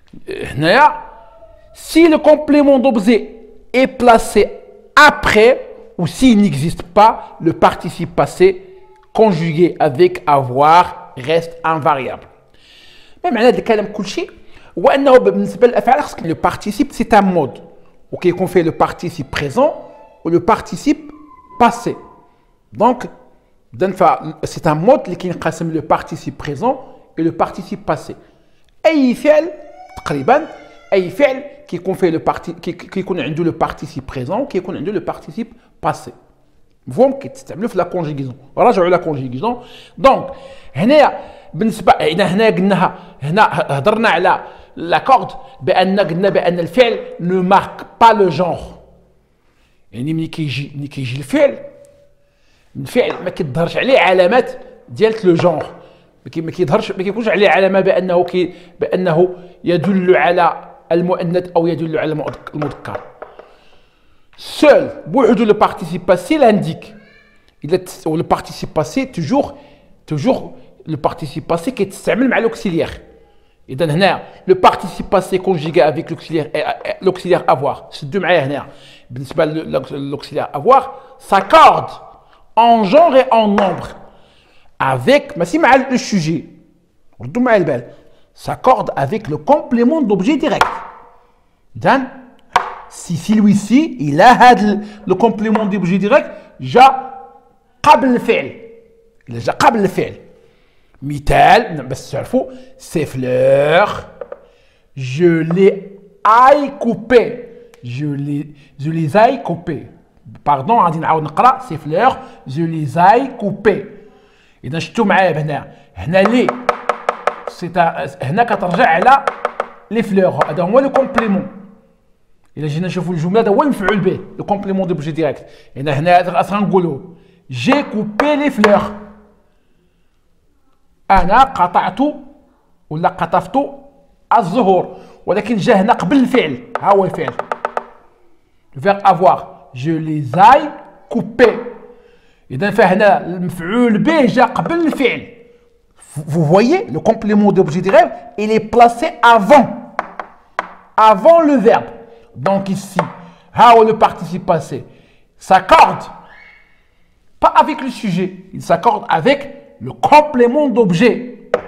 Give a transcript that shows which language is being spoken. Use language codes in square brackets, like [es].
[ar] هنايا [fr] si le complément d'objet est placé après ou s'il n'existe pas, le participe passé conjugué avec avoir reste invariable. [ar] ما معنى هذا الكلام كل شيء هو انه بالنسبه للافعال خصك لو [fr] participe c'est un mode [ar] وكيكون فيه [fr] le participe présent ou le participe passé. Donc c'est un mode [ar] اللي كينقسم [fr] le participe présent et le participe passé. [ar] اي فعل تقريبا اي فعل كيكون فيه كيكون عنده [fr] le participe présent [ar] وكيكون عنده [fr] le participe passé. [ar] مفهوم كيتستعملوا في لا كونجيغيزون. [fr] راجعوا لا كونجيغيزون. [ar] دونك هنايا بالنسبه هنا قلناها هنا هضرنا على لاكورد قلنا بان الفعل نو مارك با لو جونغ. يعني ملي كيجي الفعل ما كيظهرش عليه علامات ديال لو جونغ. ما كيكونش عليه علامه بانه يدل على المؤنث او يدل على المذكر. [fr] Seul [ar] بوحدو [fr] le participe passé l'indique. Le participe passé toujours le participe passé qui est مع l'auxiliaire. إذا هنا le participe passé conjugué avec l'auxiliaire avoir. [ar] سدوا معايا هنا بالنسبة [fr] l'auxiliaire avoir s'accorde en genre et en nombre avec [ar] ماشي مع [fr] le sujet. [ar] ردوا معايا البال. [fr] S'accorde avec le complément d'objet direct. إذا si celui-ci il a le complément d'objet direct [ar] جا قبل الفعل. il جا قبل الفعل. مثال بس تعرفوا [fr] ces fleurs je les ai coupées. je les ai coupées. pardon [ar] غادي نعاود نقرا [fr] ces fleurs je les ai coupées. [ar] اذا شفتوا معايا هنا لي هنا كترجع على لي فلور. هذا هو لو كومبليمون. الا جينا نشوفوا الجمله هذا هو المفعول به لو كومبليمون دوبجي ديريكت. هنا غنقولوا جي كوبي لي فلور. انا قطعت ولا قطفت الزهور، ولكن جا هنا قبل الفعل. ها هو الفعل الفيرب افوار [fr] je les ai coupés. [ar] اذا فهنا المفعول به جا قبل الفعل. [fr] vous voyez le complément d'objet direct il est placé avant le verbe. donc ici [ar] ها هو [fr] le participe passé s'accorde pas avec le sujet, il s'accorde avec le complément d'objet.